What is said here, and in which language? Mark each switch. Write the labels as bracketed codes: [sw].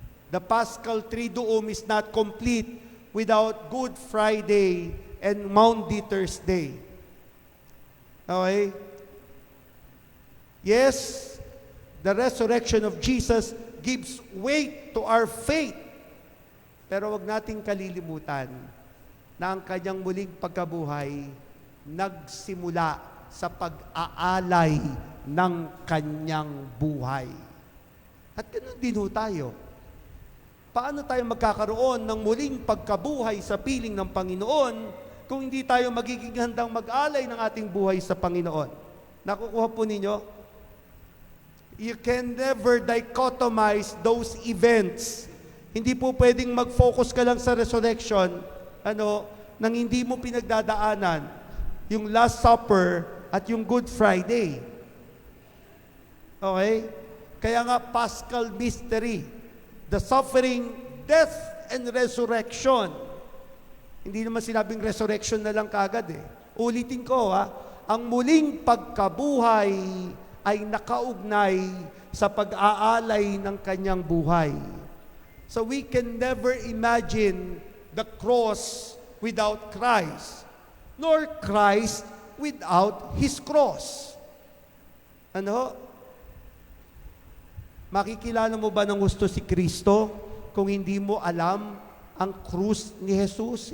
[en] The Paschal Triduum is not complete without Good Friday and Maundy Thursday. Okay? Yes, the resurrection of Jesus gives weight to our faith. [tl] Pero wag nating kalilimutan na ang kanyang muling pagkabuhay nagsimula sa pag-aalay ng kanyang buhay. At ganoon din ho tayo. Paano tayo magkakaroon ng muling pagkabuhay sa piling ng Panginoon kung hindi tayo magiging handang mag-alay ng ating buhay sa Panginoon? Nakukuha po ninyo? [en] You can never dichotomize those events. [tl] Hindi po pwedeng mag-focus ka lang sa resurrection, nang hindi mo pinagdadaanan yung Last Supper at yung Good Friday. Okay? Kaya nga, [en] Paschal Mystery, the suffering, death, and resurrection. [tl] Hindi naman sinabing resurrection na lang kagad eh. Ulitin ko ang muling pagkabuhay ay nakaugnay sa pag-aalay ng kanyang buhay. [en] So we can never imagine the cross without Christ, nor Christ without His cross. [tl] Ano? Makikilala mo ba ng gusto si Kristo kung hindi mo alam ang krus ni Jesus?